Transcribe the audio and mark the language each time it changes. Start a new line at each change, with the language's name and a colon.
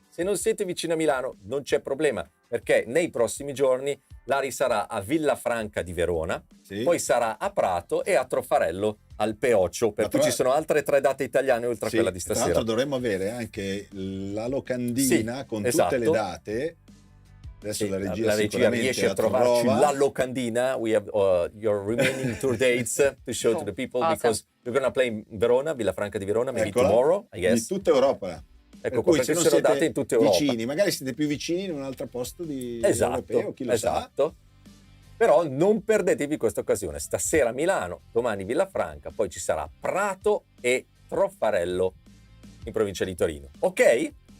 Italian: Se non siete vicino a Milano non c'è problema, perché nei prossimi giorni Lari sarà a Villafranca di Verona, poi sarà a Prato e a Troffarello al Peoccio, per cui ci sono altre 3 date italiane oltre a quella di stasera. Tra l'altro dovremmo avere anche la locandina con tutte le date. Adesso la regia riesce a trovarci la locandina.
English: We have your remaining tour dates to show to the people, because we're going to play in Verona, Villafranca di Verona, maybe tomorrow, I guess.
Italian: Di tutta Europa. Ecco, perché se non sono date in tutta Europa. Vicini, magari siete più vicini in un altro posto di europeo, chi lo sa. Però non perdetevi questa occasione. Stasera Milano, domani Villafranca, poi ci sarà Prato e Troffarello in provincia di Torino. Ok?